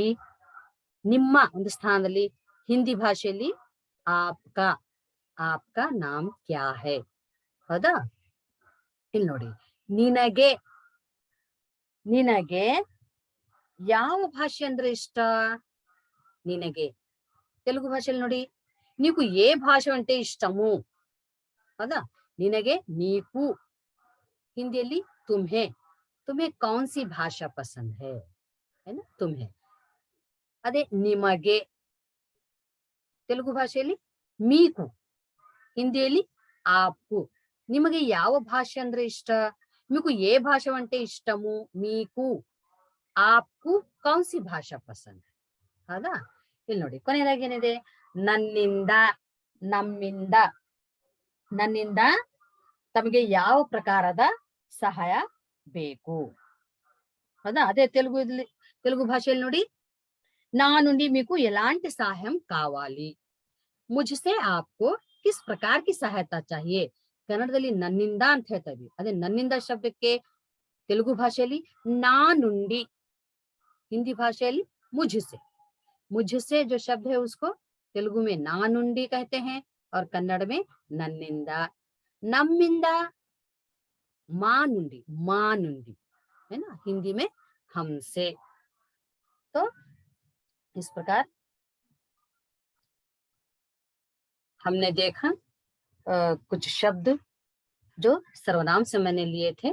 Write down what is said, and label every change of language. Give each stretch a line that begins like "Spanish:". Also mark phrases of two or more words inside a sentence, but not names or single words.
Kannada: ನಿಮ್ಮ ಒಂದು ಸ್ಥಾನದಲ್ಲಿ ಹಿಂದಿ ಭಾಷೆಯಲ್ಲಿ
Hindi: आपका नाम क्या है?
Kannada: ಹೌದಾ? ಇಲ್ಲಿ ನೋಡಿ, ನಿನಗೆ, ನಿನಗೆ ಯಾವ ಭಾಷೆ ಅಂದ್ರೆ ಇಷ್ಟ?
Telugu: ನಿನಗೆ తెలుగు భాషలో ನೋಡಿ, నీకు ఏ భాష అంటే ఇష్టము?
Kannada: ಹೌದಾ? ನಿನಗೆ, ನೀಕು. ಹಿಂದಿಯಲ್ಲಿ
Hindi: तुम्हें कौन सी भाषा पसंद है ना? तुम्हें.
Kannada: ಅದೇ ನಿಮಗೆ ತೆಲುಗು ಭಾಷೆಯಲ್ಲಿ మీకు, ಹಿಂದಿಯಲ್ಲಿ ಆಪ್ಕು. ನಿಮಗೆ ಯಾವ ಭಾಷೆ ಅಂದ್ರೆ ಇಷ್ಟ?
Telugu: మీకు ఏ భాష అంటే ఇష్టము? మీకు.
Hindi: आपको कौन सी भाषा पसंद? ಹೌದಾ?
Kannada: ಇಲ್ಲಿ ನೋಡಿ, ಕೊನೆಯದಾಗಿ ಏನಿದೆ? ನನ್ನಿಂದ, ನಮ್ಮಿಂದ. ನನ್ನಿಂದ ತಮಗೆ ಯಾವ ಪ್ರಕಾರದ ಸಹಾಯ ಬೇಕು? ಹೌದಾ?
Telugu: ಅದೇ తెలుగు
Kannada: భాషೆಯಲ್ಲಿ ನೋಡಿ,
Telugu: నా నుండి మీకు ఎలాంటి సహాయం కావాలి?
Hindi: मुझसे आपको किस प्रकार की सहायता चाहिए?
Kannada: ಕನ್ನಡದಲ್ಲಿ ನನ್ನಿಂದ ಅಂತ ಹೇಳ್ತಾ ಇದ್ವಿ. ಅದೇ ನನ್ನಿಂದ ಶಬ್ದಕ್ಕೆ ತೆಲುಗು ಭಾಷೆಯಲ್ಲಿ
Telugu: నా నుండి,
Kannada: ಹಿಂದಿ ಭಾಷೆಯಲ್ಲಿ
Hindi: मुझसे जो शब्द है उसको तेलुगु में नानुंडी कहते हैं और कन्नड़ में नन्निंदा. नम्मिंदा मानुंडी है ना? हिंदी में हमसे. तो इस प्रकार हमने देखा कुछ शब्द जो सर्वनाम से मैंने लिए थे.